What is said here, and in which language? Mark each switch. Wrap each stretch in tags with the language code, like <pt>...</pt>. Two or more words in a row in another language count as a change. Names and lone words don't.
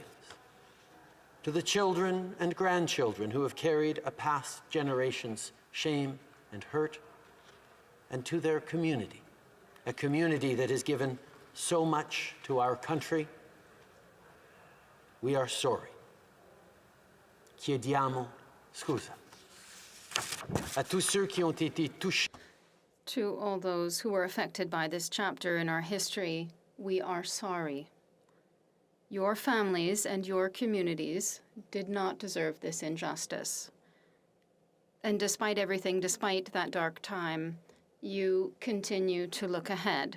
<en>To the children and grandchildren who have carried a past generation's shame and hurt, and to their community, a community that has given so much to our country, we are sorry.</en> <it>Chiediamo scusa.</it> <fr>A tous ceux qui ont été touchés.</fr> <en>To all those who were affected by this chapter in our history, we are sorry. Your families and your communities did not deserve this injustice. And despite everything, despite that dark time, you continue to look ahead.</en>